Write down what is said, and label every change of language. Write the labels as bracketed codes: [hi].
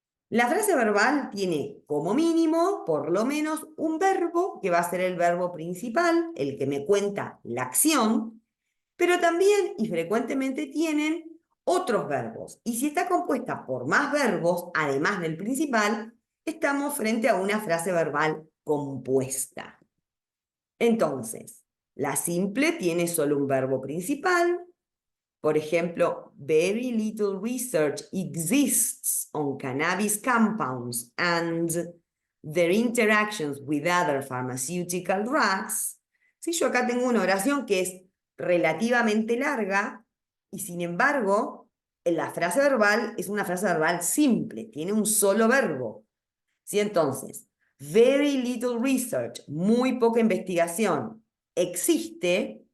[es] La frase verbal tiene como mínimo, por lo menos, un verbo que va a ser el verbo principal, el que me cuenta la acción, pero también y frecuentemente tienen otros verbos. Y si está compuesta por más verbos, además del principal, estamos frente a una frase verbal compuesta. Entonces, la simple tiene solo un verbo principal. Por ejemplo, [en] very little research exists on cannabis compounds and their interactions with other pharmaceutical drugs. [es] Si yo acá tengo una oración que es relativamente larga y sin embargo, la frase verbal es una frase verbal simple, tiene un solo verbo. ¿Sí? Entonces, [en] very little research, [es] muy poca investigación, existe